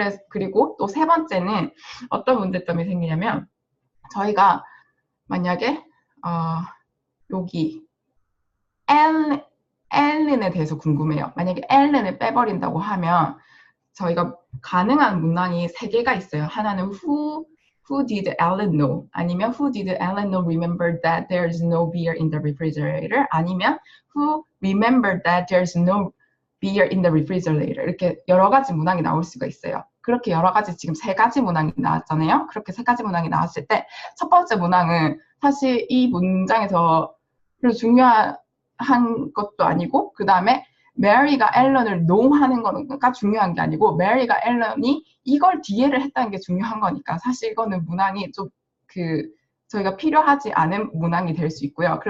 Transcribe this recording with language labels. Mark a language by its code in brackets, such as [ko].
[ko] 그리고 또 세 번째는 어떤 문제점이 생기냐면 저희가 만약에 여기 앨런에 대해서 궁금해요. 만약에 앨런을 빼버린다고 하면 저희가 가능한 문항이 3개가 있어요. 하나는 [en] Who did Ellen know? 아니면 Who did Ellen know remember that there's no beer in the refrigerator? 아니면 Who remembered that there's no beer in the refrigerator? [ko] 이렇게 여러 가지 문항이 나올 수가 있어요. 그렇게 여러 가지 지금 세 가지 문항이 나왔잖아요. 그렇게 세 가지 문항이 나왔을 때 첫 번째 문항은 사실 이 문장에서 별로 중요한 것도 아니고 그 다음에 메리가 앨런을 no 하는 거가 중요한 게 아니고 메리가 앨런이 이걸 뒤에를 했다는 게 중요한 거니까 사실 이거는 문항이 좀 저희가 필요하지 않은 문항이 될 수 있고요.